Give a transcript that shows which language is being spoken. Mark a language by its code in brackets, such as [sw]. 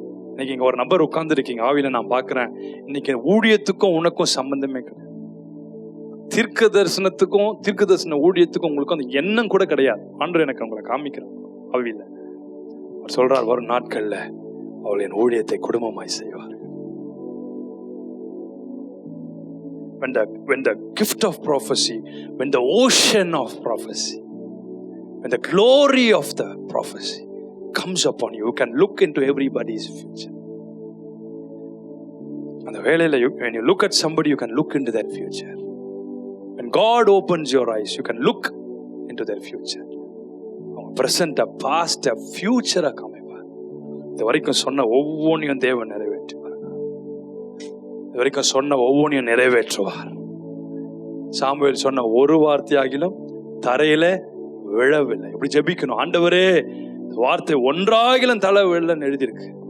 [ta] இன்னைக்கு இங்க ஒரு நபர் உட்கார்ந்து இருக்கீங்க, ஆவியில நான் பார்க்கிறேன். இன்னைக்கு ஊழியத்துக்கும் உனக்கும் சம்பந்தமே கிடையாது. தீர்க்க தரிசன ஊழியத்துக்கும் உங்களுக்கு அந்த எண்ணம் கூட கிடையாது. ஆண்டவர் எனக்கு உங்களை காமிக்கிறேன் ஆவியில. அவர் சொல்றார், வரும் நாட்கள்ல அவள் என் ஊழியத்தை குடும்பமாய் செய்வார்கள். [en] When the gift of prophecy, when the ocean of prophecy, when the glory of the prophecy comes upon you, you can look into everybody's future. [ta] அந்த வேளையில [en] when you look at somebody, you can look into their future. When God opens your eyes, you can look into their future. Present, past, future [ta] காமிப்பார். இது வரைக்கும் சொன்ன ஒவ்வொன்றையும் தேவன் நிறைவேற்றுவார். இது வரைக்கும் சொன்ன ஒவ்வொன்றையும் நிறைவேற்றுவார். சாமுவேல் சொன்ன ஒரு வார்த்தையாகிலும் தரையில விழவில்லை. இப்படி ஜெபிக்கணும், ஆண்டவரே வார்த்தை ஒன்றாகிலும் தலை விழன்னு எழுதியிருக்கு.